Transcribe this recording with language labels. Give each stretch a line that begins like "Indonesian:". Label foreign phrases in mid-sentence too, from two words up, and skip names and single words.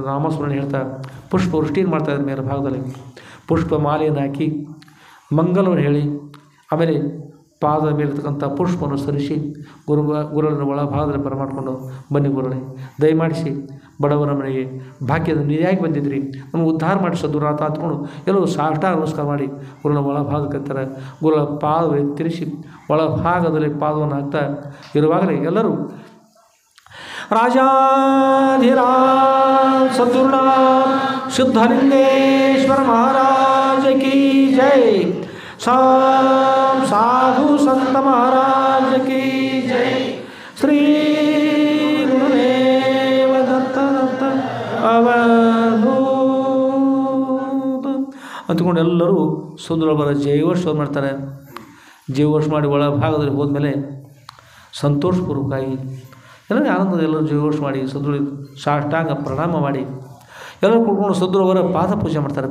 Kannada: ನಾಮಸ್ಮರಣೆ ಹೇಳ್ತಾ ಪುಷ್ಪವೃಷ್ಟಿಯನ್ನು ಮಾಡ್ತಾಯಿದ್ದಾರೆ. ಮೇಲ್ಭಾಗದಲ್ಲಿ ಪುಷ್ಪ ಮಾಲೆಯನ್ನು ಹಾಕಿ ಮಂಗಲವನ್ನು ಹೇಳಿ ಆಮೇಲೆ ಪಾದದ ಮೇಲಿರ್ತಕ್ಕಂಥ ಪುಷ್ಪವನ್ನು ಸರಿಸಿ ಗುರುಗಳನ್ನು ಒಳಭಾಗದಲ್ಲಿ ಬರಮಾಡಿಕೊಂಡು ಬನ್ನಿ ಗುರುಗಳೇ ದಯಮಾಡಿಸಿ ಬಡವರ ಮನೆಗೆ ಭಾಗ್ಯದ ನಿಧಿಯಾಗಿ ಬಂದಿದ್ರಿ, ನಮಗೆ ಉದ್ಧಾರ ಮಾಡಿ ಸದ್ಗುರುನಾಥ ಅಂದ್ಕೊಂಡು ಎಲ್ಲರೂ ಸಾಷ್ಟಾಂಗ ನಮಸ್ಕಾರ ಮಾಡಿ ಗುರುಗಳ ಒಳಭಾಗಕ್ಕೆ ಅಂತಾರೆ. ಗುರುಗಳ ಪಾದವನ್ನು ತಿರುಗಿಸಿ ಒಳಭಾಗದಲ್ಲಿ ಪಾದವನ್ನು ಹಾಕ್ತಾ ಇರುವಾಗಲೇ ಎಲ್ಲರೂ
Hindi: राजाधिराज सद्गुरुनाथ सिद्धलिंगेश्वर महाराज की जय। साधु संत महाराज की जय। श्री गुरुदेव दत्त दत्त
Kannada: ಅವಧೂತ ಅಂದ್ಕೊಂಡು ಎಲ್ಲರೂ ಸುಂದರಬರ ಜೈವರ್ಷ ಮಾಡ್ತಾರೆ. ಜೈವರ್ಷ ಮಾಡಿ ಒಳ ಭಾಗದಲ್ಲಿ ಹೋದ್ಮೇಲೆ ಸಂತೋಷಪೂರ್ವಕವಾಗಿ ಎಲ್ಲರಿಗೂ ಆನಂದದ ಎಲ್ಲರೂ ಜೈವರ್ಷ ಮಾಡಿ ಸದ್ಗುರು ಸಾಷ್ಟಾಂಗ ಪ್ರಣಾಮ ಮಾಡಿ ಎಲ್ಲರೂ ಕೂತ್ಕೊಂಡು ಸದ್ಗುರುವರ ಪಾದ ಪೂಜೆ ಮಾಡ್ತಾರೆ.